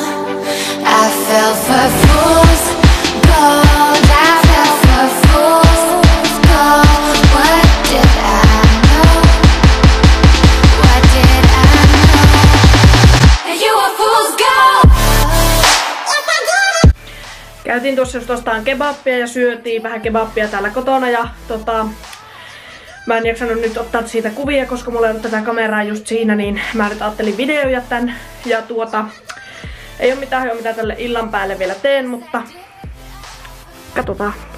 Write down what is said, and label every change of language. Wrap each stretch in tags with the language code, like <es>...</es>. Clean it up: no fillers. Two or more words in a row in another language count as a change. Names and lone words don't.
<en>I fell for fool's gold. I fell for fool's gold. What did I know? What did I know? You a fool's gold.</en> <fi>Käytiin tuossa just ostamaan kebappia ja syötiin vähän kebappia täällä kotona ja mä en jaksanut nyt ottaa siitä kuvia, koska mulla ei ollut tätä kameraa just siinä, niin mä nyt ajattelin videoja tän. Ja ei oo mitään mitä tälle illan päälle vielä teen, mutta katsotaan.</fi>